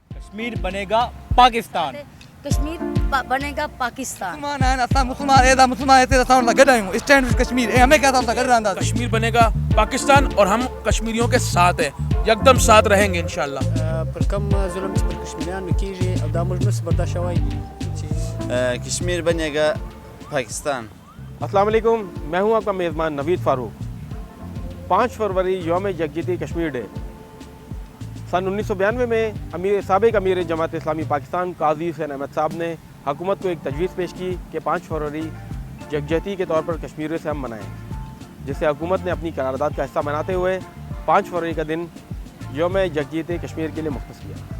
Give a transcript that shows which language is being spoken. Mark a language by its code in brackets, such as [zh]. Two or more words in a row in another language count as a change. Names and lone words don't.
[ur] کشمیر بنے گا پاکستان. کشمیر بنے گا پاکستان. کشمیر بنے گا پاکستان اور ہم کشمیریوں کے ساتھ ہیں, یکدم ساتھ رہیں گے انشاءاللہ. [ps] پر کم ظلم چې پر کشمیریانو کیږي او دا موږ نسو برداشت شوی چې [ur] کشمیر بنے گا پاکستان. السلام علیکم, میں ہوں آپ کا میزبان نوید فاروق. 5 فروری یوم یکجہتی کشمیر ڈے. سن 1992 میں سابق امیر جماعت اسلامی پاکستان قاضی حسین احمد صاحب نے حکومت کو ایک تجویز پیش کی کہ 5 فروری یکجہتی کے طور پر کشمیر سے ہم منائیں, جسے حکومت نے اپنی قرارداد کا حصہ بناتے ہوئے 5 فروری کا دن یوم یکجہتی کشمیر کے لیے مختص کیا.